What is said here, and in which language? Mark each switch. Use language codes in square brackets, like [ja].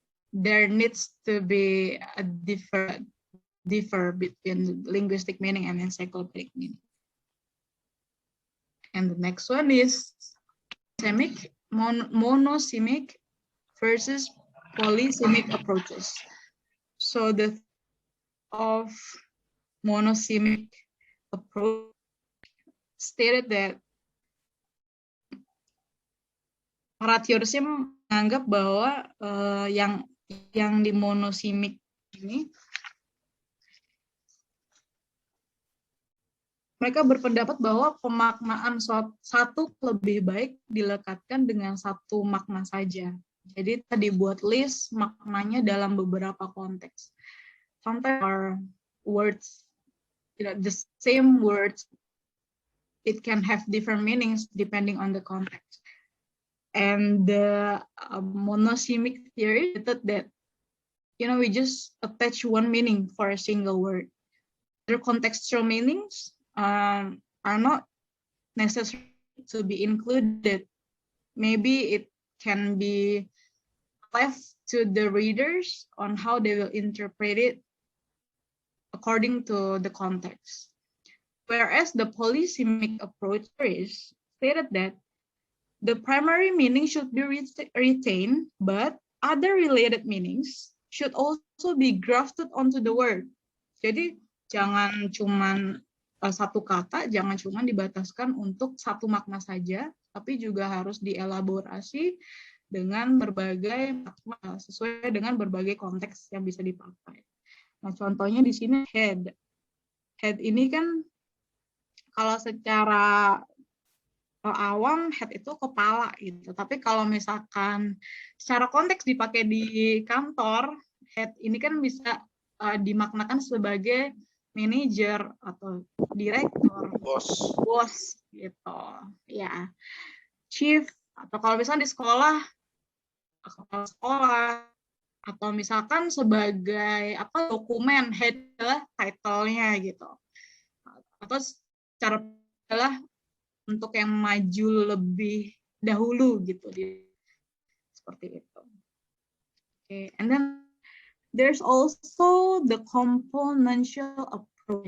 [en] There needs to be a differ between linguistic meaning and encyclopedic meaning. And the next one is monosemic versus polysemic approaches. So the of monosemic approach stated that [id] para teorisi menganggap bahwa yang di monosemic ini mereka berpendapat bahwa pemaknaan satu lebih baik dilekatkan dengan satu makna saja. Jadi tadi buat list maknanya dalam beberapa konteks. [en] Sometimes are words, the same words, it can have different meanings depending on the context. And the monosemic theory stated that we just attach one meaning for a single word. Their contextual meanings are not necessary to be included. Maybe it can be left to the readers on how they will interpret it according to the context. Whereas the polysemic approach is stated that the primary meaning should be retained, but other related meanings should also be grafted onto the word. [id] Jadi jangan cuman satu kata, jangan cuman dibataskan untuk satu makna saja, tapi juga harus dielaborasi dengan berbagai makna sesuai dengan berbagai konteks yang bisa dipakai. Nah, contohnya di sini head. Head ini kan kalau secara awam head itu kepala gitu. Tapi kalau misalkan secara konteks dipakai di kantor, head ini kan bisa dimaknakan sebagai manajer atau direktur, bos gitu. Ya. Chief atau kalau misalnya di sekolah, kepala sekolah, atau misalkan sebagai dokumen head title-nya gitu. Atau secara adalah untuk yang maju lebih dahulu gitu, seperti itu. [en] Okay, and then there's also the componential approach.